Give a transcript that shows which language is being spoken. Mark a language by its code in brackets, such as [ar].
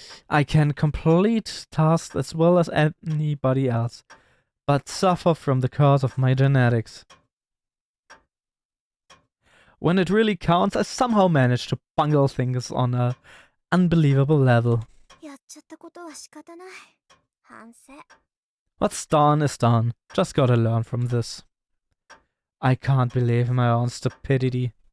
[en] I can complete tasks as well as anybody else, but suffer from the curse of my genetics. When it really counts, I somehow manage to bungle things on an unbelievable level. [ja] やっちゃったことは仕方ない反省 [en] What's done is done. Just gotta learn from this. I can't believe my own stupidity.